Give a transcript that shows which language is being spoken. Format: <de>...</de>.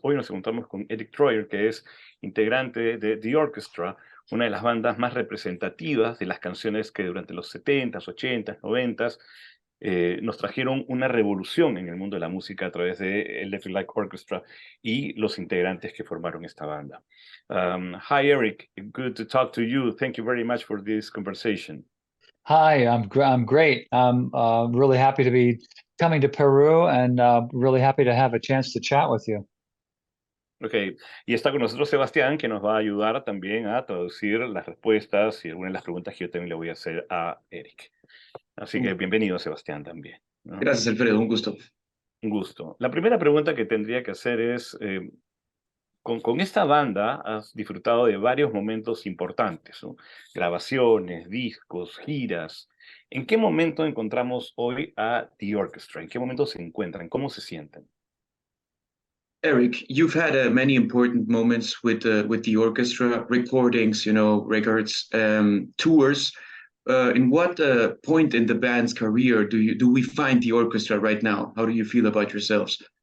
<es>Hoy nos encontramos con Eric Troyer, que es integrante de The Orchestra, una de las bandas más representativas de las canciones que durante los 70s, 80s, 90s nos trajeron una revolución en el mundo de la música a través de Electric Light Orchestra y los integrantes que formaron esta banda.</es> <en>Hi, Eric. Good to talk to you. Thank you very much for this conversation. Hi, I'm great. I'm really happy to be coming to Peru and really happy to have a chance to chat with you.</en> <es>Ok, y está con nosotros Sebastián, que nos va a ayudar también a traducir las respuestas y algunas de las preguntas que yo también le voy a hacer a Eric. Así que bienvenido, Sebastián, también, ¿no? Gracias, Alfredo, un gusto. Un gusto. La primera pregunta que tendría que hacer es, con esta banda has disfrutado de varios momentos importantes, ¿no? Grabaciones, discos, giras. ¿En qué momento encontramos hoy a The Orchestra? ¿En qué momento se encuentran? ¿Cómo se sienten?</es> <en>Eric, you've had many important moments with the orchestra, recordings, records, tours. In what point in the band's career do we find the orchestra right now? How do you feel about yourselves?</en>